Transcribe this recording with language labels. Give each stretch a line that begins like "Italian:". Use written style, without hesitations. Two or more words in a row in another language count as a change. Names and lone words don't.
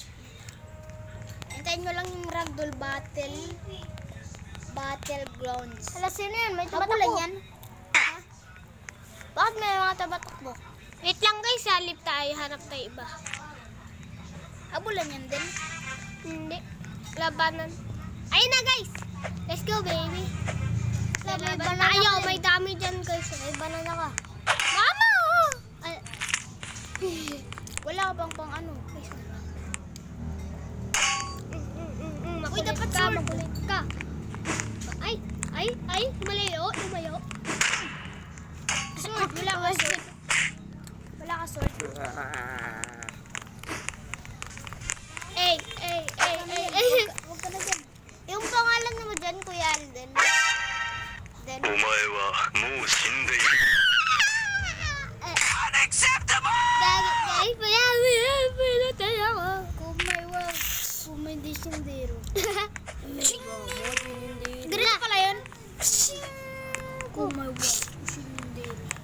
Filipino: Hintayin nyo lang yung ragdoll battlegrounds. Hala, sino yan? May Bago tumatakbo. lang yan. Bakit may mga tabatakbo? Wait lang guys, salip tayo. Hanap tayo iba. Abulan yan din. Hindi. Labanan. Ayun na guys!
English: Let's go baby.
Filipino: Laban tayo. May dami dyan guys. May banana ka. Mama! Ay, Wala ka bang pang ano? Uy, dapat ka, makulit ka. Ay, lumayo. Sword, wala ka sword. Wala ka sword. Ay. Huwag ka na dyan. Yung pangalan mo dyan, Kuya Alden.
Japanese: お前はもう死んでいる。
Filipino: Guys, pala tayo ako. Kung may disindero. Ganun pala yun. Kung may disindero.